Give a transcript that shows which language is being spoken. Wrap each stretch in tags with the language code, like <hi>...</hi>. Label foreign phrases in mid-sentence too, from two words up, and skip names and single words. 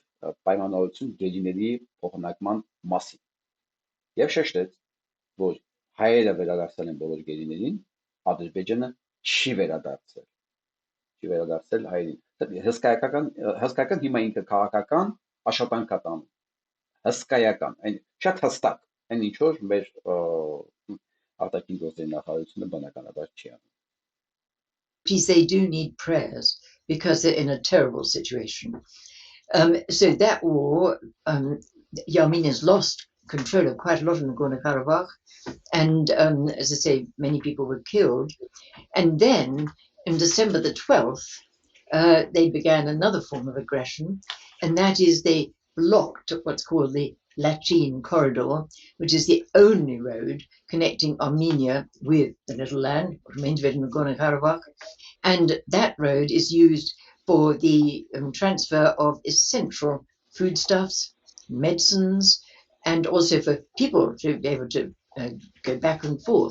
<hy>պայմանավորություն գերիների փոխանակման մասին։ Եվ շեշտեց, որ հայերը վերադարձել են բոլոր գերիներին, Ադրբեջանը չի վերադարձել հայերին։ Հսկայական հիմա ինքը քաղաքական աշխատանք է տանում։ Հսկայական, այն շատ հստակ, այն ինչ որ մեր արտաքին գործերի նախարարությունը բնականաբար չի անում։</hy> <en>They do need prayers because they're in a terrible situation. So that war, the Armenians lost control of quite a lot of Nagorno-Karabakh, and as I say, many people were killed. And then, in December the 12th, they began another form of aggression, and that is they blocked what's called the Latin corridor, which is the only road connecting Armenia with the little land, remains of Nagorno-Karabakh, and that road is used for the transfer of essential foodstuffs, medicines, and also for people to be able to go back and forth.</en>